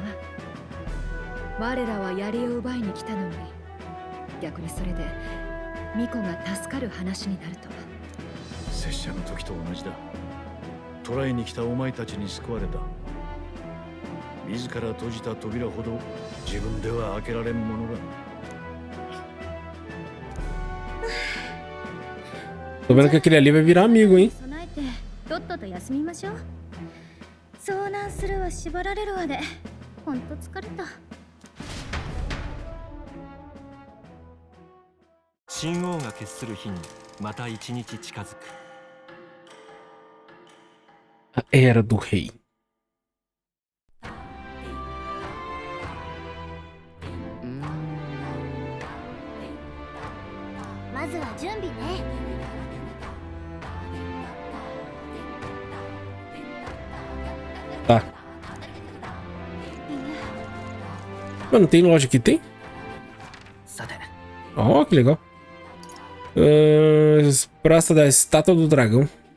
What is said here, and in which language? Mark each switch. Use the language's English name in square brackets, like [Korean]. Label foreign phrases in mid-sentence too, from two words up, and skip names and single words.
[Japanese] 我らは槍を奪いに来たのに、逆にそれでミコが助かる話になるとは。拙者の時と同じだ。捕らえに来たお前たちに救われた。自ら閉じた扉ほど自分では開けられんものが。 [Portuguese] Tô vendo que aquele ali vai virar amigo, hein? [Japanese] 備えてとっとと休みましょう。遭難するわ縛られるわでほんと疲れた。神王が決する日にまた一日近づく。 [Portuguese] A Era do Rei. [Japanese] まずは準備ね。 [Portuguese] Tá. Mas não tem loja aqui, tem? Ó, que legal. Praça da Estátua do Dragão.